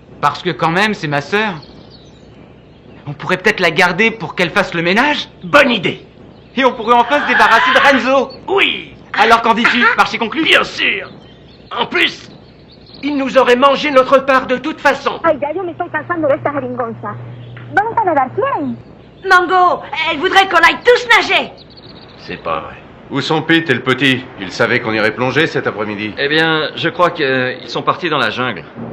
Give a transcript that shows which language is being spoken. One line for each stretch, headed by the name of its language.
French: Parce que quand même, c'est ma sœur. On pourrait peut-être la garder pour qu'elle fasse le ménage. Bonne idée. Et on pourrait enfin se débarrasser de Renzo. Oui. Alors qu'en dis-tu? Marché conclu? Bien sûr. En plus, il nous aurait mangé notre part de toute façon.
Spanish: Ay, ya yo me estoy cansando de esta jeringonza. Vamos a nadar, ¿quién?
French: Mango, elle voudrait qu'on aille tous nager. C'est pas vrai. Où sont Pete et le petit? Ils savaient qu'on irait plonger cet après-midi. Eh bien, je crois qu'ils sont partis dans la jungle.